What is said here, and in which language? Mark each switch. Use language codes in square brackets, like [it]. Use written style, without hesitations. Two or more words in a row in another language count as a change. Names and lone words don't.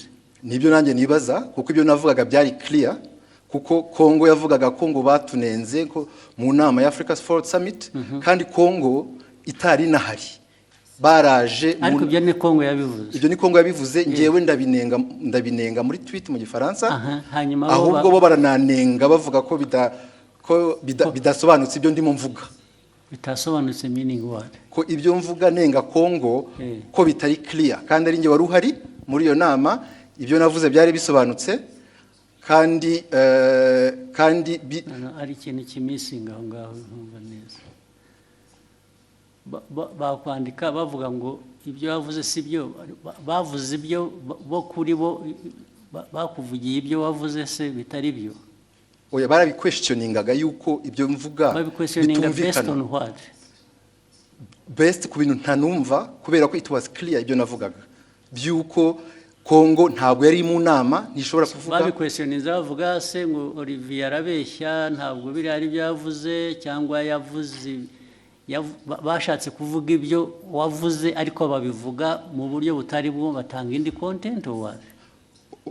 [rw] nibyo nanjye nibaza kuko ibyo navugaga byari clear kuko Kongo yavugaga ko ngo batunenze ko mu nama ya Africa Fraud Summit kandi Kongo itari nahari baraje ariko ibyo ni Kongo yabivuze ibyo ni Kongo yabivuze ngewe ndabinenga muri tweet mu gifaransa hanyuma ahubwo bo barananenga bavuga ko bidasobanutse ibyo ndimo mvuga bitasobanutse [en] meaning what [rw] ko ibyo mvuga nenga Kongo ko bitari clear kandi ari nge wari uhari muri iyo nama ibyo navuze byari bisobanutse kandi ari ikintu kimisinga aho ngaho ntumva neza bakwandika bavuga ngo ibyo bavuze si byo bavuze ibyo bo kuri bo bakuvugiye ibyo wavuze se bitari byo oya barabiquestioningaga yuko ibyo mvuga bitumvikana best ku bintu ntanumva kubera ko [en] it was clear [rw] ibyo navugaga byuko Kongo ntabwo yari mu nama nishobora kuvuga babiquestioninze bavuga se ngo Olivier arabeshya ntabwo biri ari byo yavuze cyangwa yavuze bashatse kuvuga ibyo wavuze ariko babivuga mu buryo butari bwo batanga indi content